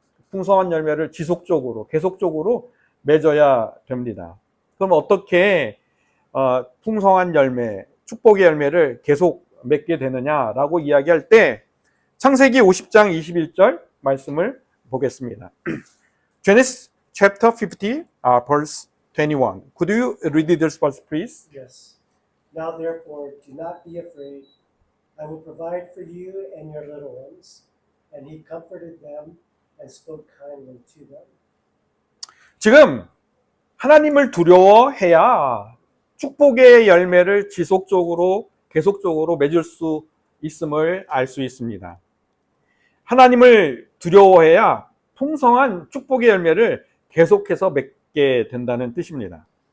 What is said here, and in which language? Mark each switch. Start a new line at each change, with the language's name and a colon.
Korean: 풍성한 열매를 지속적으로, 계속적으로 맺어야 됩니다. 그럼 어떻게 풍성한 열매, 축복의 열매를 계속 맺게 되느냐라고 이야기할 때 창세기 50장 21절 말씀을 보겠습니다.
English: Genesis chapter 50, verse 21. Could you read this verse, please? Yes. Now therefore, do not be afraid. I will provide for you and your little ones. And he comforted them and spoke kindly to them.
Korean: 지금 하나님을 두려워해야 축복의 열매를 지속적으로 계속적으로 맺을 수 있음을 알 수 있습니다. 하나님을 두려워해야 풍성한 축복의 열매를 계속해서 맺게 된다는 뜻입니다.